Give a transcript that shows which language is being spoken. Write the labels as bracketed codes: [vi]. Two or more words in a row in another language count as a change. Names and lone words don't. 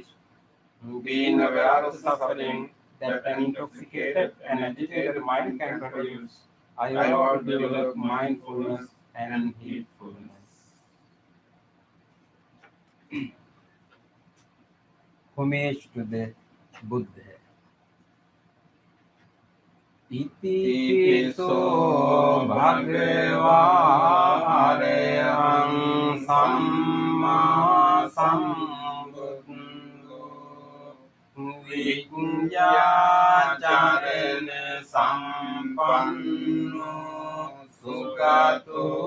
[en] Being aware of the suffering that an intoxicated and agitated mind can produce, I vow to develop mindfulness and heedfulness. Homage to the Buddha. [pi] Iti piso bhagava arehang samma sambuddho viඤ්ඤාචරණ සම්පන්නෝ සුගතෝ